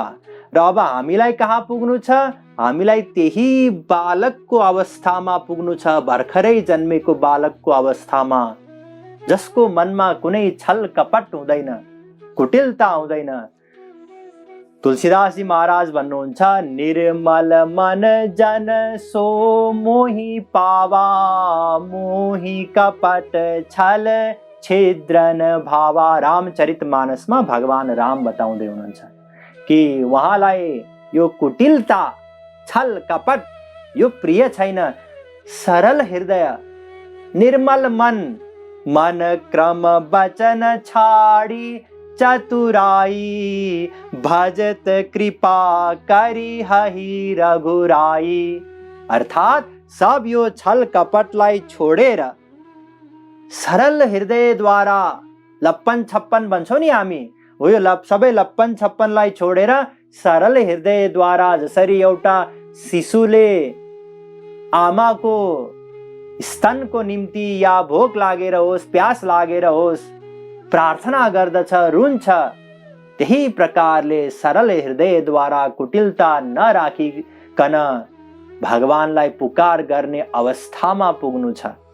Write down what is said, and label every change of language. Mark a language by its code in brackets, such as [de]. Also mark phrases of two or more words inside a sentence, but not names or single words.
[ne] र अब हामीलाई कहाँ पुग्नु छ? हामीलाई त्यही बालकको अवस्थामा पुग्नु छ, भर्खरै जन्मेको बालकको अवस्थामा, जसको मनमा कुनै छल कपट हुँदैन, कुटिलता हुँदैन। तुलसीदासजी महाराज भन्नुहुन्छ, [awa] निर्मल मन जन सो मोहि पावा, मोहि कपट छल छिद्रन भावा। [ne] रामचरितमानसमा भगवान राम बताउँदै हुनुहुन्छ कि उहाँलाई यो कुटिलता, छल कपट यो प्रिय छैन। [awa] सरल हृदय, निर्मल मन, मन क्रम वचन छाडी चतुराई, भजत कृपा करी हहि रघुराई। [ne] अर्थात सब यो छल कपटलाई छोडेर सरल हृदयद्वारा, लप्पन छप्पन भन्छौँ नि हामी, हो यो सबै लप्पन छप्पनलाई छोडेर सरल हृदयद्वारा, जसरी एउटा शिशुले आमाको स्तनको निम्ति या भोक लागेर होस्, प्यास लागेर होस् प्रार्थना गर्दछ, रुन्छ, त्यही प्रकारले सरल हृदयद्वारा कुटिलता नराखिकन भगवानलाई पुकार गर्ने अवस्थामा पुग्नु छ।